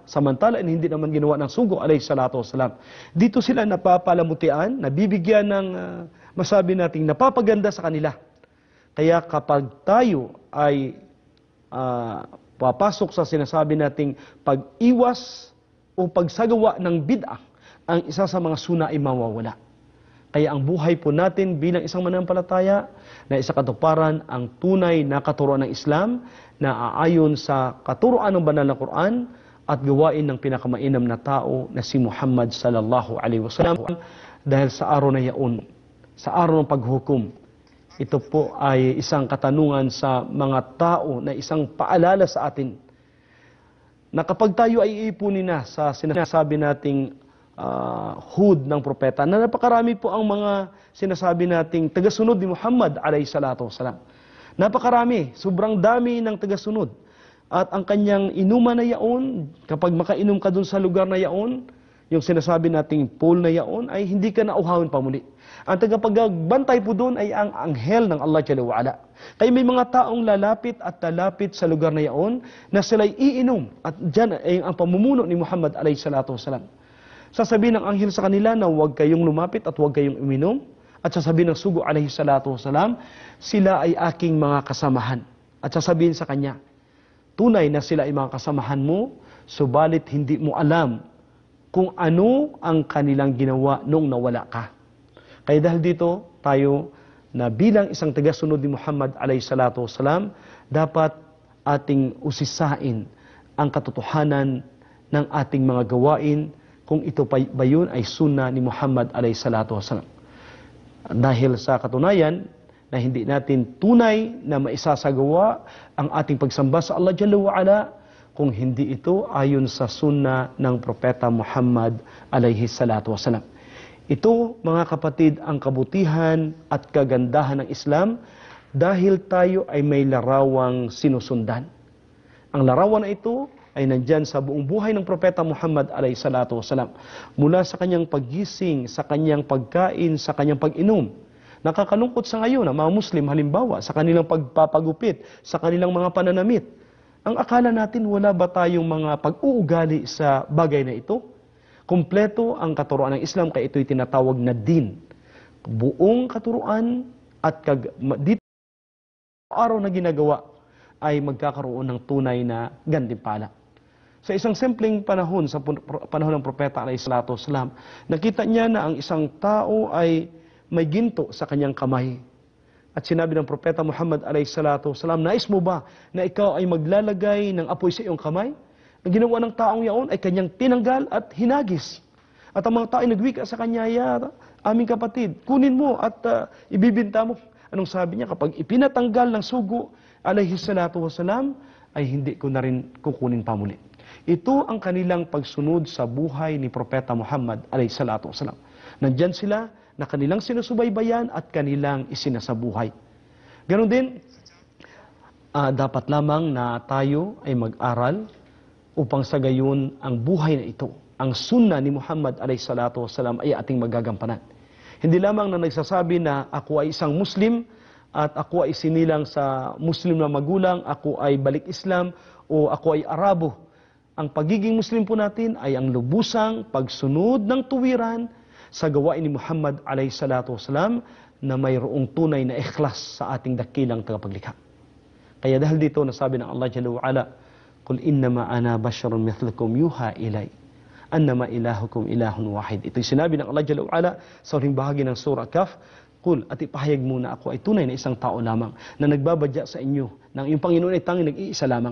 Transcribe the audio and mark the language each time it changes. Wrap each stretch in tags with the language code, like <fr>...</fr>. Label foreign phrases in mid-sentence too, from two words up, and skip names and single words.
<tl>Samantala, hindi naman ginawa ng sugo,</tl> <ar>عليه الصلاة والسلام.</ar> <tl>Dito sila napapalamutian, nabibigyan ng, masabi nating, napapaganda sa kanila. Kaya kapag tayo ay papasok sa sinasabi nating pag-iwas o pagsagawa ng bid'ah, ang isa sa mga suna ay mawawala. Kaya ang buhay po natin bilang isang mananampalataya na isa katuparan ang tunay na katuruan ng Islam na aayon sa katuruan ng banal na Quran at gawain ng pinakamainam na tao na si Muhammad</tl> <ar>صلى الله عليه وسلم.</ar> <tl>Dahil sa araw na yaon, sa araw ng paghukom, ito po ay isang katanungan sa mga tao na isang paalala sa atin na kapag tayo ay iipunin na sa sinasabi nating hud ng propeta, na napakarami po ang mga sinasabi nating tagasunod ni Muhammad</tl> <ar>عليه الصلاة والسلام.</ar> <tl>Napakarami, sobrang dami ng tagasunod. At ang kanyang inuman na yaon, kapag makainom ka dun sa lugar na yaon, yung sinasabi nating pool na yaon, ay hindi ka nauhawin pa muli. Ang tagapagbantay po doon ay ang anghel ng Allah</tl> <ar>جل وعلا.</ar> <tl>Kaya may mga taong lalapit at lalapit sa lugar na yaon na sila'y iinom. At dyan ay ang pamumuno ni Muhammad</tl> <ar>عليه الصلاة والسلام.</ar> <tl>Sasabihin ng anghel sa kanila na huwag kayong lumapit at huwag kayong uminom. At sasabihin ng sugo</tl> <ar>عليه الصلاة والسلام,</ar> <tl>sila ay aking mga kasamahan. At sasabihin sa kanya, tunay na sila ay mga kasamahan mo, subalit hindi mo alam kung ano ang kanilang ginawa nung nawala ka. Kaya dahil dito, tayo na bilang isang tagasunod ni Muhammad</tl> <ar>عليه الصلاة والسلام,</ar> <tl>dapat ating usisain ang katotohanan ng ating mga gawain kung ito ba yun ay sunna ni Muhammad</tl> <ar>عليه الصلاة والسلام.</ar> <tl>Dahil sa katunayan na hindi natin tunay na maisasagawa ang ating pagsamba sa Allah</tl> <ar>جل وعلا</ar> <tl>kung hindi ito ayon sa sunna ng Propeta Muhammad</tl> <ar>عليه الصلاة والسلام.</ar> <tl>Ito, mga kapatid, ang kabutihan at kagandahan ng Islam dahil tayo ay may larawang sinusundan. Ang larawan na ito ay nandyan sa buong buhay ng Propeta Muhammad</tl> <ar>عليه الصلاة والسلام.</ar> <tl>Mula sa kanyang paggising, sa kanyang pagkain, sa kanyang pag-inom. Nakakalungkot sa ngayon ang mga Muslim, halimbawa, sa kanilang pagpapagupit, sa kanilang mga pananamit. Ang akala natin wala ba tayong mga pag-uugali sa bagay na ito? Kompleto ang katuruan ng Islam, kaya ito'y tinatawag na din. Buong katuruan at dito araw na ginagawa ay magkakaroon ng tunay na gantimpala. Sa isang simpleng panahon, sa panahon ng Propeta</tl> <ar>عليه الصلاة والسلام,</ar> <tl>nakita niya na ang isang tao ay may ginto sa kanyang kamay. At sinabi ng Propeta Muhammad</tl> <ar>عليه الصلاة والسلام,</ar> <tl>nais mo ba na ikaw ay maglalagay ng apoy sa iyong kamay? Ang ginawa ng taong yaon ay kanyang tinanggal at hinagis. At ang mga tao ay nagwika sa kanya, ya, aming kapatid, kunin mo at ibibinta mo. Anong sabi niya? Kapag ipinatanggal ng sugo,</tl> <ar>عليه الصلاة والسلام,</ar> <tl>ay hindi ko na rin kukunin pa muli. Ito ang kanilang pagsunod sa buhay ni Propeta Muhammad</tl> <ar>عليه الصلاة والسلام.</ar> <tl>Nandyan sila na kanilang sinusubaybayan at kanilang isinasabuhay. Ganon din, dapat lamang na tayo ay mag-aral upang sa gayon ang buhay na ito, ang sunna ni Muhammad</tl> <ar>عليه الصلاة والسلام</ar> <tl>ay ating magagampanan. Hindi lamang na nagsasabi na ako ay isang Muslim at ako ay sinilang sa Muslim na magulang, ako ay balik Islam o ako ay Arabo. Ang pagiging Muslim po natin ay ang lubusang pagsunod ng tuwiran sa gawain ni Muhammad</tl> <ar>عليه الصلاة والسلام</ar> <tl>na mayroong tunay na ikhlas sa ating dakilang tagapaglikha. Kaya dahil dito nasabi ng</tl> <ar>الله جل وعلا قل إنما أنا بشر مثلكم يوحى إلي أنما إلهكم إله واحد.</ar> <tl>Ito'y sinabi ng Allah</tl> <ar>جل وعلا</ar> <tl>sa huling bahagi ng surah Kaf. Qul, at ipahayag muna ako ay tunay na isang tao lamang na nagbabadya sa inyo ng iyong Panginoon ay tanging nag-iisa lamang.</tl>